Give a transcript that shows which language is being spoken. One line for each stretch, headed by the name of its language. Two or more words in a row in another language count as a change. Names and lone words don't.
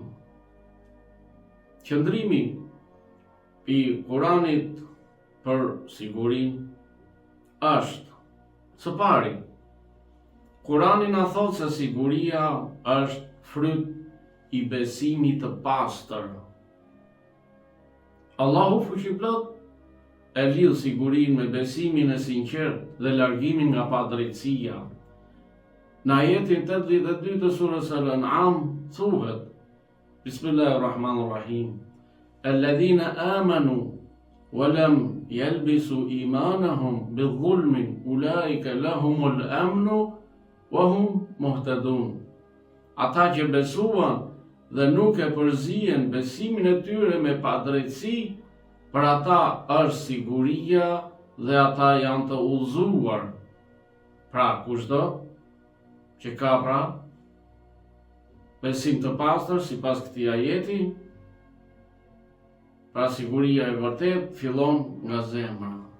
Albanian: Qëndrimi i Kuranit për sigurinë është, së pari, Kurani na thot se siguria është fryt i besimit të pastër. Allahu fuqiplot e lidh sigurinë me besimin e sinqert dhe largimin nga padrejtësia. Në ajetin 82 të surës Al-An'am thuhet:
Arabic: Bismillahirrahmanirrahim. الذين آمنوا ولم يلبسوا إيمانهم بظلم أولئك لهم الأمن وهم مهتدون.
Albanian: Ata që besuan dhe nuk e përzihen besimin e tyre me padrejtësi, për ata është siguria dhe ata janë të udhëzuar. Pra kushdo që ka besim të pastër sipas këtij ajeti, pra siguria e vërtet fillon nga zemra.